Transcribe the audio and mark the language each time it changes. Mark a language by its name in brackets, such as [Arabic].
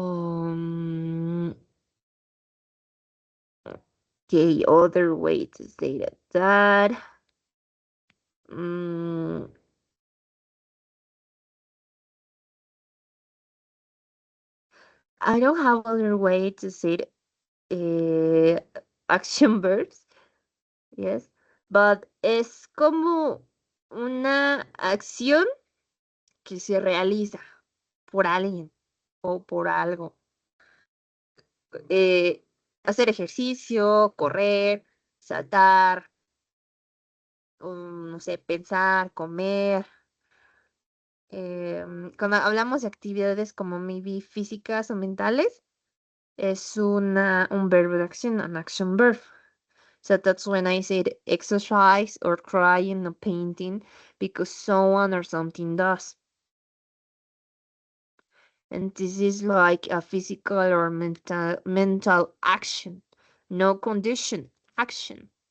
[English] Um, okay, other way to say that. Mm, I don't have other way to say it. Action verbs, yes, but [Spanish] es como una acción que se realiza por alguien o por algo. Eh, hacer ejercicio, correr, saltar, no sé, pensar, comer. Cuando hablamos de actividades como [English] maybe [Spanish] físicas o mentales, es un verbo de acción, [English] an action verb. So that's when I said exercise or crying or painting because someone or something does. And this is like a physical or mental action, no condition, action.